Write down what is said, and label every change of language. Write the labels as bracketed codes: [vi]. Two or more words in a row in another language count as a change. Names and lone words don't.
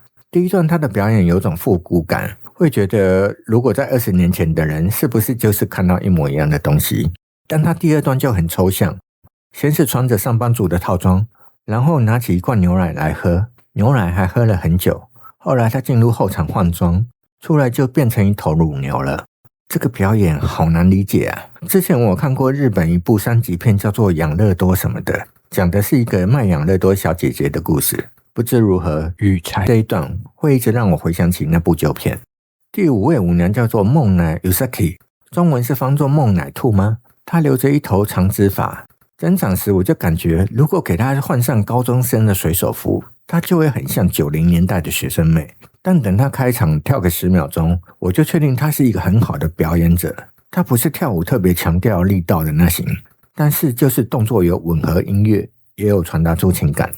[zh] 第一段她的表演有種復古感，會覺得如果在20年前的人是不是就是看到一模一樣的東西。但她第2段就很抽象，先是穿着上班族的套裝，然後拿起一罐牛奶來喝，牛奶還喝了很久。後來她進入後場換裝，出來就變成一頭乳牛了。這個表演好難理解啊！之前我看過日本一部3級片，叫做《養樂多》什麼的，講的是一個賣養樂多小姐姐的故事。不知如何，羽柴這一段會一直讓我回想起那部舊片。第5位舞娘叫做夢乃 Yusaki， 中文是翻作夢乃兔嗎？她留着一頭長直髮，登場時我就感覺，如果給她換上高中生的水手服，她就會很像90年代的學生妹。但等她開場跳個10秒鐘，我就確定她是一個很好的表演者。她不是跳舞特別強調力道的那型，但是就是動作有吻合音樂，也有傳達出情感。